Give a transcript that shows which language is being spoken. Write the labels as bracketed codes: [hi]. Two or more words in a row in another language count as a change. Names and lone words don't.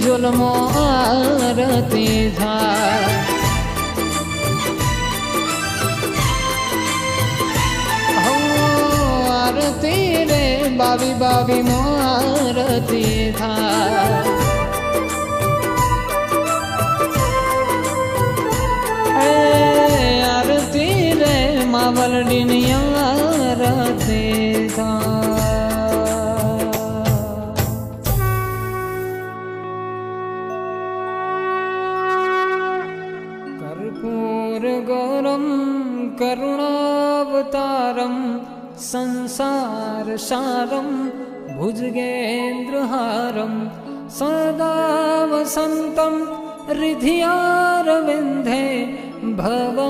[gu] કુંડમો આરતી થાય આરતી રે બાવી બાવી આરતી થાય આરતી રે માવલડીની આરતી [sa] कर्पूर गौरम करुणावतारम संसार सारम भुजगेन्द्रहारम सदा वसंतम हृदयारविंदे भवं